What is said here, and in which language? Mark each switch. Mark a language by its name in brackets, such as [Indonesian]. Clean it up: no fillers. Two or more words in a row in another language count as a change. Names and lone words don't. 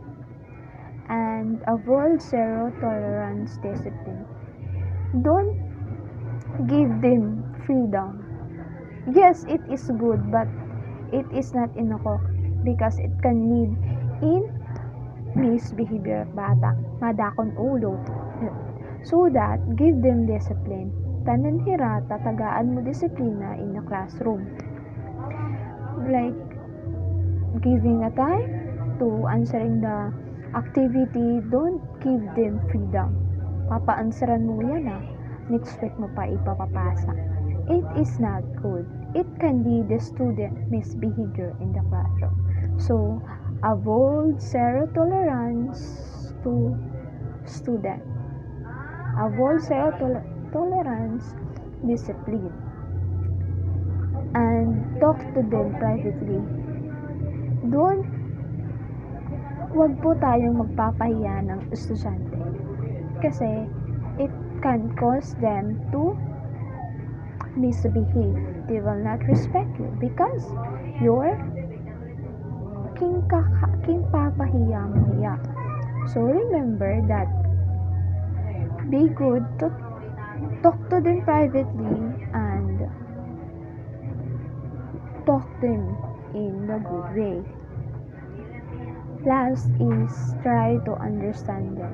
[English] And avoid zero tolerance discipline. Don't give them freedom. Yes, it is good, but it is not enough because it can lead in misbehavior [Waray] bata, madakon ulo. [English] So that, give them discipline. [Waray] Tanan hira, tatagaan mo disiplina [English] in the classroom. Like, giving a time to answering the activity, don't give them freedom. [Filipino] Papa-answeran mo yan [English] next week [Filipino] mo pa ipapapasa. [English] It is not good. It can be the student misbehavior in the classroom. So, avoid zero tolerance to student. Avoid zero tolerance discipline. And talk to them privately. [Filipino] Wag po tayong magpapahiya ng estudyante. Kasi, [English] it can cause them to misbehave. They will not respect you because you're [Filipino] king papahiya mo hiya. [English] So, remember that be good to talk to them privately and talk them in the good way. Last is try to understand them.